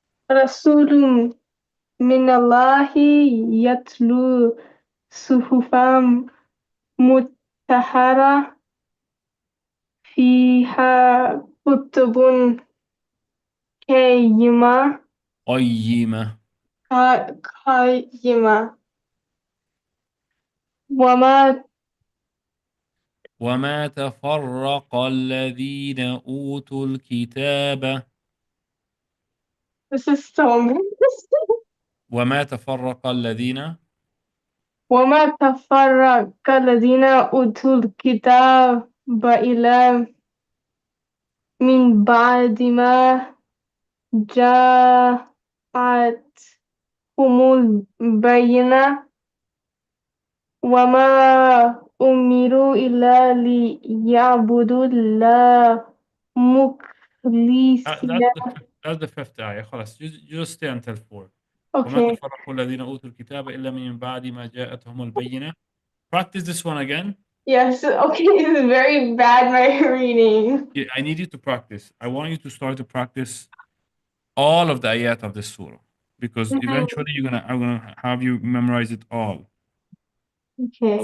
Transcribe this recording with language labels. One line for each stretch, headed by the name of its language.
Arabic: رسول من الله يتلو صحفا مطهرة فيها كتب قيمة قيمة. قيمة وما وما تفرق الذين أوتوا الكتاب.
English: This is so embarrassing.
Arabic: وما تفرق الذين. وما تفرق الذين أوتوا الكتاب إلا من بعد ما جاءتهم البينة وما أمروا إلا ليعبدوا الله مخلصين.
English: That's the fifth ayah. خلاص. You just stay until 4. وما Okay.
Arabic: تفرق الذين أوتوا الكتاب إلا من بعد ما جاءتهم البينة.
English: Practice this one again. Yes. Okay. This is very bad. My reading. Yeah, I need you to practice. I want you to start to practice all of the ayat of this surah because eventually I'm gonna have you memorize it all. Okay.